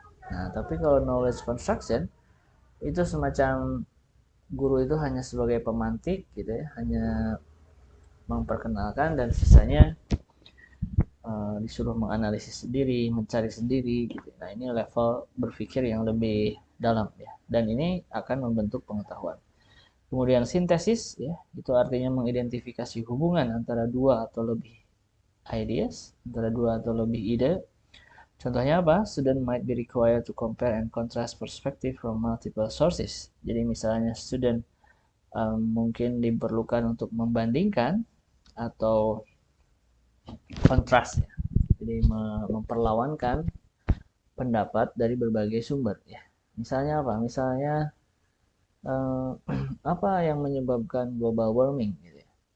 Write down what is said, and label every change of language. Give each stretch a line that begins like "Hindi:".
Indonesian: Nah tapi kalau knowledge construction itu semacam guru itu hanya sebagai pemantik gitu ya, hanya memperkenalkan dan sisanya disuruh menganalisis sendiri, mencari sendiri gitu. Nah ini level berpikir yang lebih dalam ya, dan ini akan membentuk pengetahuan. Kemudian sintesis ya, itu artinya mengidentifikasi hubungan antara dua atau lebih ideas, antara dua atau lebih ide. Contohnya apa?
English: Student might be required to compare and contrast perspective from multiple sources.
Indonesian: Jadi misalnya student mungkin diperlukan untuk membandingkan atau kontras ya. Jadi memperlawankan pendapat dari berbagai sumber ya. Misalnya apa? Misalnya apa yang menyebabkan global warming gitu ya.